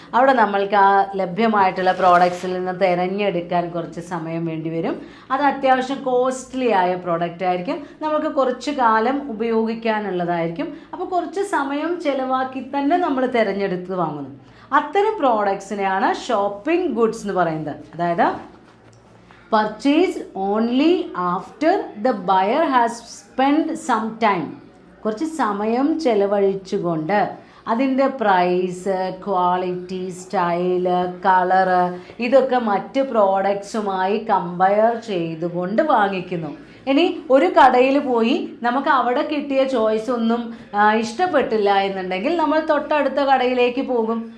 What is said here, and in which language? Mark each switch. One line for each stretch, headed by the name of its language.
Malayalam: അവിടെ നമ്മൾക്ക് ആ ലഭ്യമായിട്ടുള്ള പ്രോഡക്ട്സിൽ നിന്ന് തിരഞ്ഞെടുക്കാൻ കുറച്ച് സമയം വേണ്ടി വരും. അത് അത്യാവശ്യം കോസ്റ്റ്ലി ആയ പ്രോഡക്റ്റ് ആയിരിക്കും, നമുക്ക് കുറച്ച് കാലം ഉപയോഗിക്കാനുള്ളതായിരിക്കും. അപ്പോൾ കുറച്ച് സമയം ചിലവാക്കി തന്നെ നമ്മൾ തിരഞ്ഞെടുത്ത് വാങ്ങുന്നു. അത്തരം പ്രോഡക്ട്സിനെയാണ് ഷോപ്പിംഗ് ഗുഡ്സ് എന്ന് പറയുന്നത്. അതായത്
English: purchased only after the buyer has spent some time.
Malayalam: കുറച്ച് സമയം ചെലവഴിച്ചുകൊണ്ട് അതിൻ്റെ പ്രൈസ്, ക്വാളിറ്റി, സ്റ്റൈല്, കളറ് ഇതൊക്കെ മറ്റ് പ്രോഡക്ട്സുമായി കമ്പയർ ചെയ്തുകൊണ്ട് വാങ്ങിക്കുന്നു. ഇനി ഒരു കടയിൽ പോയി നമുക്ക് അവിടെ കിട്ടിയ ചോയ്സ് ഒന്നും ഇഷ്ടപ്പെട്ടില്ല എന്നുണ്ടെങ്കിൽ നമ്മൾ തൊട്ടടുത്ത കടയിലേക്ക് പോകും.